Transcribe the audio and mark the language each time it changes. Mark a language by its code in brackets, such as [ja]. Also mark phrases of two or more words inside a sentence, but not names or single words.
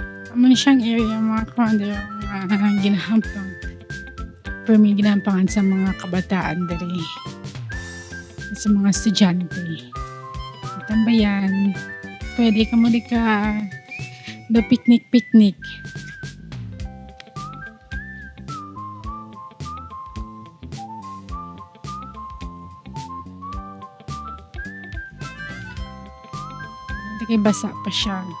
[hil] Amo ni siyang area mga commander ginahampang. [en] For me, [hil] ginahampangan sa mga kabataan dali. Sa mga estudyante. Tambayan. Pwede ka muli ka do picnic. Hindi kay basa pa siya.